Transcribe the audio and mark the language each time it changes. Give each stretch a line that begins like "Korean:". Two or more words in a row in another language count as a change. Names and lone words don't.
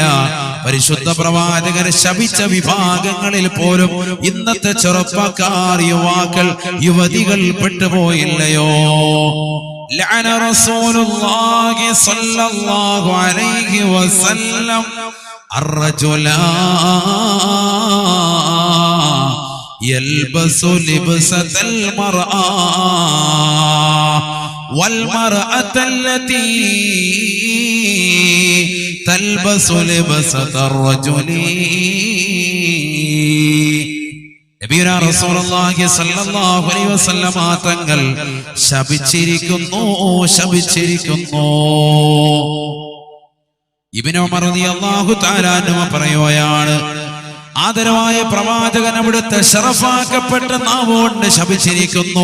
Malayalam: പരിശുദ്ധ പ്രവാചകർ ശപിച്ച വിഭാഗങ്ങളിൽ പോലും ഇന്നത്തെ ചെറുപ്പക്കാർ, യുവാക്കൾ, യുവതികൾ പെട്ടുപോയില്ലയോ?
Arabic: لعن رسول الله صلى الله عليه وسلم الرجل يلبس لبسة المرأة والمرأة التي تلبس لبسة الرجل.
Malayalam: നബി
Arabic: نبينا رسول الله صلى الله عليه وسلم
Malayalam: തങ്ങൾ ശപിച്ചിരിക്കുന്നു. ഇബ്നു ഉമർ
Arabic: رضي الله تعالى عنه
Malayalam: പറയുകയാണ്, ആദരവായ പ്രവാചകൻ അവിടുത്തെ ശറഫാക്കപ്പെട്ട നാവുകൊണ്ട് ശപിച്ചിരിക്കുന്നു.